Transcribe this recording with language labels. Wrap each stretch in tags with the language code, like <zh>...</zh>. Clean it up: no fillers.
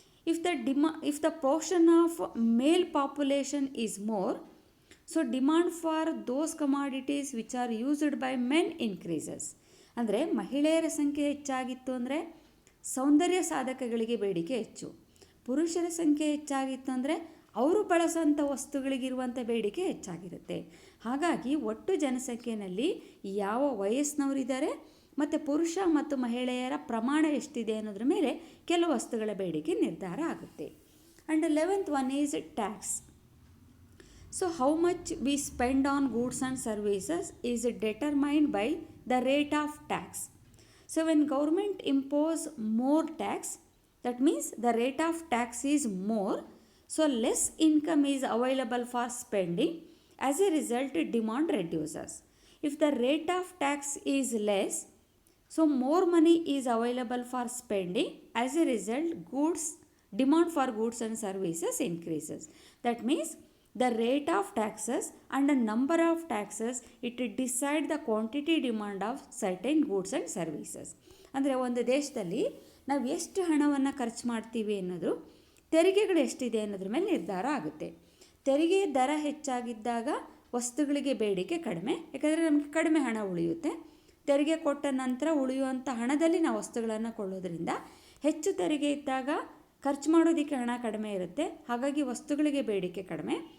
<en>If the portion of male population is more, so demand for those commodities which are used by men increases.</en> <kn>ಅಂದರೆ ಮಹಿಳೆಯರ ಸಂಖ್ಯೆ ಹೆಚ್ಚಾಗಿತ್ತು ಅಂದರೆ ಸೌಂದರ್ಯ ಸಾಧಕಗಳಿಗೆ ಬೇಡಿಕೆ ಹೆಚ್ಚು, ಪುರುಷರ ಸಂಖ್ಯೆ ಹೆಚ್ಚಾಗಿತ್ತು ಅಂದರೆ ಅವರು ಬಳಸೋಂಥ ವಸ್ತುಗಳಿಗಿರುವಂಥ ಬೇಡಿಕೆ ಹೆಚ್ಚಾಗಿರುತ್ತೆ. ಹಾಗಾಗಿ ಒಟ್ಟು ಜನಸಂಖ್ಯೆಯಲ್ಲಿ ಯಾವ ವಯಸ್ಸಿನವರಿದ್ದಾರೆ ಮತ್ತು ಪುರುಷ ಮತ್ತು ಮಹಿಳೆಯರ ಪ್ರಮಾಣ ಎಷ್ಟಿದೆ ಅನ್ನೋದ್ರ ಮೇಲೆ ಕೆಲವು ವಸ್ತುಗಳ ಬೇಡಿಕೆ ನಿರ್ಧಾರ ಆಗುತ್ತೆ.</kn> <en>And 11th one is tax. So how much we spend on goods and services is determined by the rate of tax. So when government impose more tax, that means the rate of tax is more, so less income is available for spending. As a result, demand reduces. If the rate of tax is less, so more money is available for spending. As a result, demand for goods and services increases. That means the rate of taxes and the number of taxes, it decide the quantity demand of certain goods and services.</en> <kn>ಅಂದರೆ ಒಂದು ದೇಶದಲ್ಲಿ ನಾವು ಎಷ್ಟು ಹಣವನ್ನು ಖರ್ಚು ಮಾಡ್ತೀವಿ ಅನ್ನೋದು ತೆರಿಗೆಗಳು ಎಷ್ಟಿದೆ ಅನ್ನೋದ್ರ ಮೇಲೆ ನಿರ್ಧಾರ ಆಗುತ್ತೆ. ತೆರಿಗೆ ದರ ಹೆಚ್ಚಾಗಿದ್ದಾಗ ವಸ್ತುಗಳಿಗೆ ಬೇಡಿಕೆ ಕಡಿಮೆ, ಯಾಕಂದರೆ ನಮಗೆ ಕಡಿಮೆ ಹಣ ಉಳಿಯುತ್ತೆ. ತೆರಿಗೆ ಕೊಟ್ಟ ನಂತರ ಉಳಿಯುವಂಥ ಹಣದಲ್ಲಿ ನಾವು ವಸ್ತುಗಳನ್ನು ಕೊಳ್ಳೋದ್ರಿಂದ ಹೆಚ್ಚು ತೆರಿಗೆ ಇದ್ದಾಗ ಖರ್ಚು ಮಾಡೋದಕ್ಕೆ ಹಣ ಕಡಿಮೆ ಇರುತ್ತೆ, ಹಾಗಾಗಿ ವಸ್ತುಗಳಿಗೆ ಬೇಡಿಕೆ ಕಡಿಮೆ.</kn>